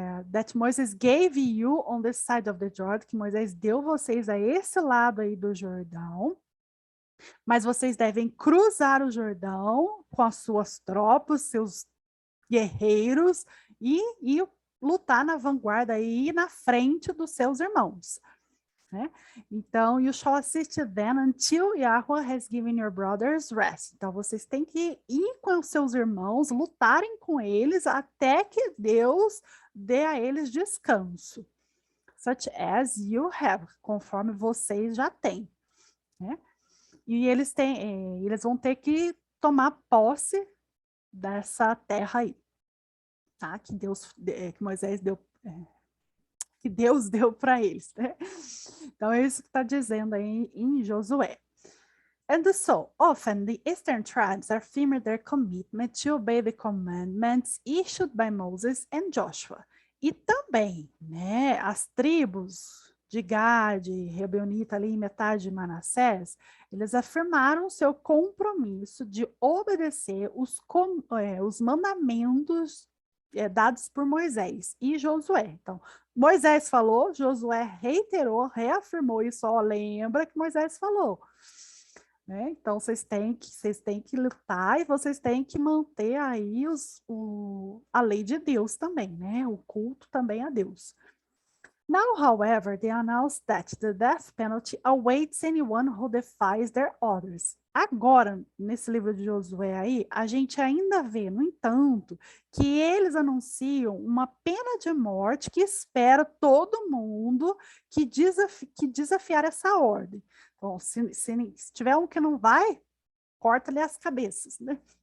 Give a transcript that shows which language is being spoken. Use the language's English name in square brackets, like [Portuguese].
[English] That Moses gave you on the side of the Jordan, [Portuguese] que Moisés deu vocês a esse lado aí do Jordão, mas vocês devem cruzar o Jordão com as suas tropas, seus guerreiros, e lutar na vanguarda e na frente dos seus irmãos. Né? [English] Então, you shall assist them until Yahweh has given your brothers rest. [Portuguese] Então, vocês têm que ir com os seus irmãos, lutarem com eles até que Deus dê a eles descanso. [English] Such as you have, [Portuguese] conforme vocês já têm. Né? E eles vão ter que tomar posse dessa terra aí, tá? Que Moisés deu, que Deus deu para eles, né? Então, é isso que está dizendo aí em Josué. [English] And so, often the eastern tribes affirm their commitment to obey the commandments issued by Moses and Joshua. [Portuguese] E também, né, as tribos de Gade, Rebeonita ali, metade de Manassés, eles afirmaram seu compromisso de obedecer os mandamentos dados por Moisés e Josué. Então, Moisés falou, Josué reiterou, reafirmou isso, ó, lembra que Moisés falou. Né? Então, vocês têm que lutar e vocês têm que manter aí a lei de Deus também, né? O culto também a Deus. [English] Now, however, they announce that the death penalty awaits anyone who defies their orders. [Portuguese] Agora, nesse livro de Josué aí, a gente ainda vê, no entanto, que eles anunciam uma pena de morte que espera todo mundo que desafiar essa ordem. Bom, se tiver um que não vai, corta-lhe as cabeças, né?